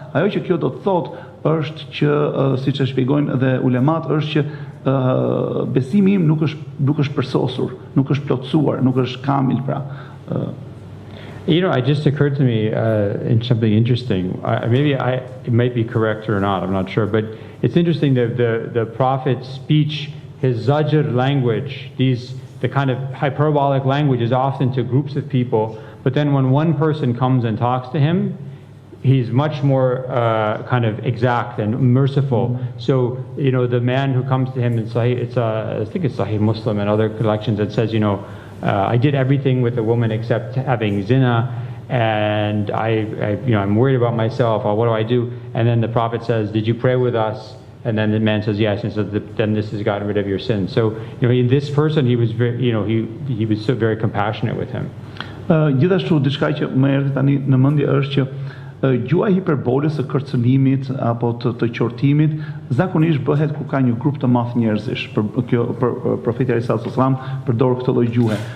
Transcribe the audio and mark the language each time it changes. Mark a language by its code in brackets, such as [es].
[sq] Ajo që kjo do të thotë është që siç e shpjegojnë dhe ulemat është që besimi im nuk është përsosur, nuk është plotësuar, nuk është kamil pra. [en] It just occurred to me in something interesting. It might be correct or not, I'm not sure. But it's interesting that the Prophet's speech, his zajr language, the kind of hyperbolic language is often to groups of people. But then when one person comes and talks to him, he's much more kind of exact and merciful. So, the man who comes to him in Sahih, I think it's Sahih Muslim and other collections that says, I did everything with a woman except having zina, and I'm worried about myself. What do I do? And then the Prophet says, "Did you pray with us?" And then the man says, "Yes." And so then this has gotten rid of your sins. So this person, he was very, he was so very compassionate with him. [sq] Gjithashtu diçka që më erdhi tani në mendje është që gjua hiperbolës së kërcënimit apo të qortimit zakonisht bëhet kur ka një grup të madh njerëzish. Për profeti alayhis salam përdor këtë lloj gjuhe.